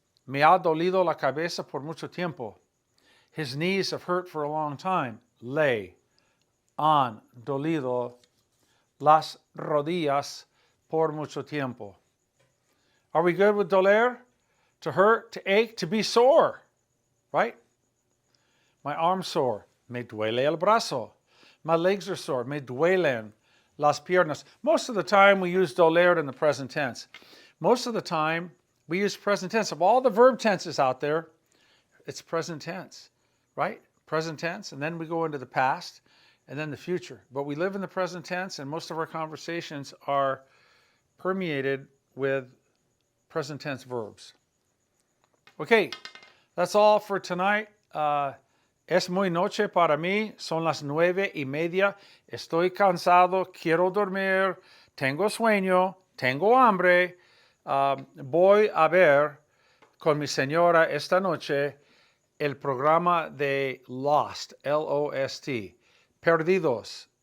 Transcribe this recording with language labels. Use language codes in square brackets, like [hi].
[es] Me ha dolido la cabeza por mucho tiempo. [en] His knees have hurt for a long time. [es] Le han dolido las rodillas por mucho tiempo. [en] Are we good with doler? To hurt, to ache, to be sore, right? My arm's sore. [es] Me duele el brazo. [en] My legs are sore. [es] Me duelen las piernas. [en] Most of the time we use doler in the present tense. Most of the time we use present tense. Of all the verb tenses out there, it's present tense, right? Present tense, and then we go into the past, and then the future. But we live in the present tense, and most of our conversations are permeated with present tense verbs. Okay, that's all for tonight. [es] Es muy noche para mí, son las 9:30. Estoy cansado, quiero dormir, tengo sueño, tengo hambre. Voy a ver con mi señora esta noche el programa de Lost, L-O-S-T. Perdidos.